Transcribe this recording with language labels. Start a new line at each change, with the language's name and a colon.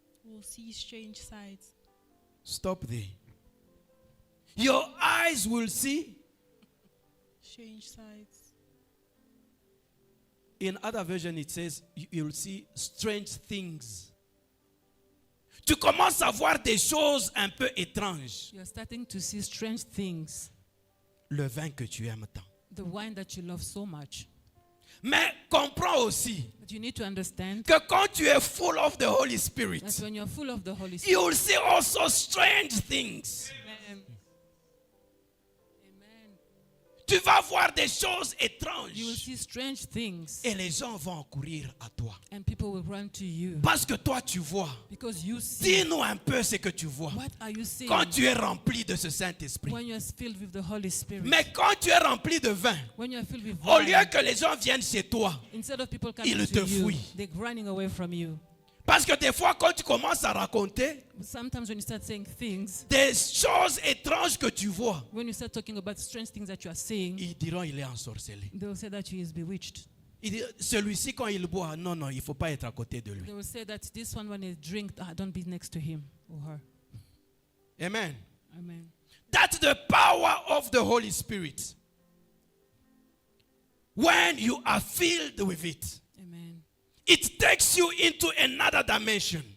English: will see strange sights. Stop there. Your eyes will see. Strange sights. In other version, it says you'll see strange things.
French: Tu commences à voir des choses un peu étranges.
English: You're starting to see strange things.
French: Le vin que tu aimes tant.
English: The wine that you love so much.
French: Mais comprends aussi
English: But you need to understand
French: que quand tu es
English: full of the Holy Spirit, that when you're full of the Holy Spirit, you will see also strange things. Amen. Amen.
French: Tu vas voir des choses
English: You will
French: étranges.
English: see strange things.
French: Et les gens vont courir à toi.
English: And people will run to you.
French: Parce que toi, tu vois.
English: Because you see.
French: Dis-nous un peu ce que tu vois.
English: What are you seeing?
French: Quand tu es rempli de ce Saint-Esprit.
English: When you're filled with the Holy Spirit.
French: Mais quand tu es rempli de vin,
English: When you're filled with
French: au
English: wine,
French: lieu que les gens viennent chez toi,
English: instead of people coming
French: ils
English: to
French: te
English: you,
French: fuient.
English: they're running away from you.
French: Parce que des fois, quand tu commences à raconter
English: Sometimes when you start saying things,
French: des choses étranges que tu vois,
English: when you start talking about strange things that you are saying,
French: ils diront il est ensorcelé.
English: they will say that he is bewitched.
French: Celui-ci, quand il boit, non, non, il ne faut pas être à côté de lui.
English: They will say that this one, when he drinks, don't be next to him or her. Amen. Amen. That's the power of the Holy Spirit. When you are filled with it, Amen. it takes you into another dimension.